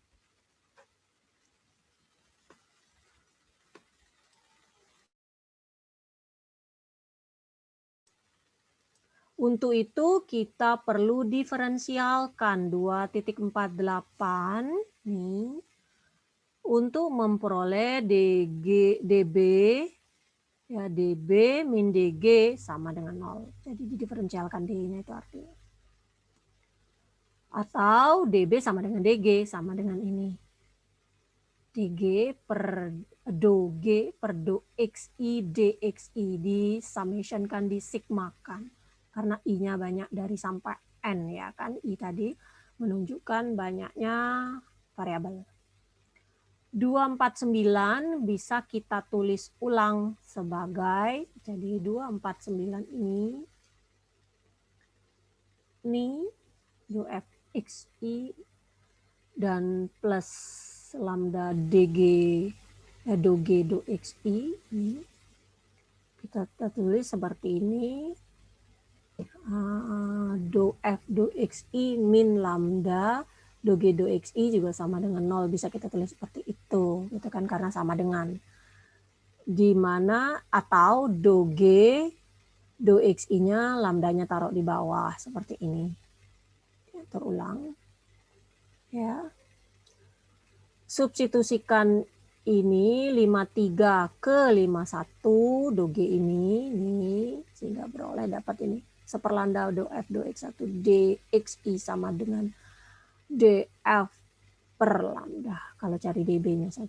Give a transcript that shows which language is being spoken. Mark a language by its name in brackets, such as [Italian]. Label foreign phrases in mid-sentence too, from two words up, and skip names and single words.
[Indonesian] Untuk itu kita perlu diferensialkan 2.48 nih, untuk memperoleh DB, ya DB min DG sama dengan 0. Jadi didiferensialkan D-nya itu artinya. Atau DB sama dengan DG, sama dengan ini. DG per do G per do XI DXI disummationkan, disigmakan. Karena I-nya banyak dari sampai N ya kan. I tadi menunjukkan banyaknya variabel. 249 bisa kita tulis ulang sebagai, jadi 249 ini UFXI dan plus lambda DG do G do XI ini. Kita tulis seperti ini, do F do XI min lambda do G do XI juga sama dengan 0, bisa kita tulis seperti itu gitu kan, karena sama dengan, di mana atau do G do XI-nya lambdanya taruh di bawah seperti ini. Terulang ya. Substitusikan ini 53 ke 51 do G ini sehingga beroleh dapat ini seperlambda do F do X1 DXI sama dengan DF per lambda kalau cari DB-nya saja.